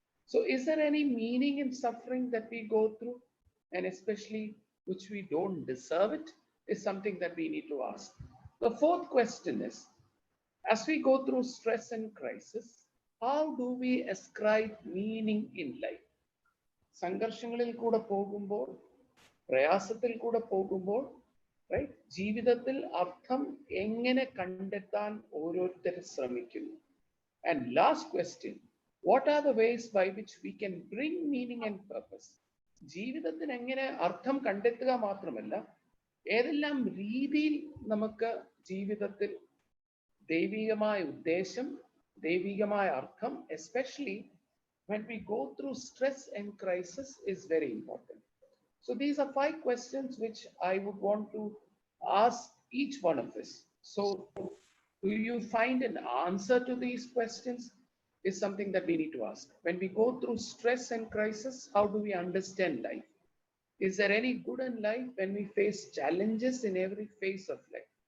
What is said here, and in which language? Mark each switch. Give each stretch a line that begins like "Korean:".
English: So is there any meaning in suffering that we go through, and especially which we don't deserve it, is something that we need to ask. The 4th question is, as we go through stress and crisis, how do we ascribe meaning in life?
Malayalam: സംഘർഷങ്ങളിൽ കൂടെ പോകുമ്പോൾ, പ്രയാസത്തിൽ കൂടെ പോകുമ്പോൾ,
English: right?
Malayalam: ജീവിതത്തിൽ അർത്ഥം എങ്ങനെ കണ്ടെത്താൻ ഓരോരുത്തരും ശ്രമിക്കുന്നു?
English: And last question, what are the ways by which we can bring meaning and purpose?
Malayalam: ജീവിതത്തിന് എങ്ങനെ അർത്ഥം കണ്ടെത്തുക മാത്രമല്ല, ഏതെല്ലാം രീതിയിൽ നമുക്ക് ജീവിതത്തിൽ ദൈവികമായ ഉദ്ദേശം, ദൈവികമായ അർത്ഥം,
English: especially when we go through stress and crisis, is very important. So these are 5 questions which I would want to ask each one of us. So do you find an answer to these questions? Is something that we need to ask. When we go through stress and crisis, how do we understand life? Is there any good in life when we face challenges in every phase of life?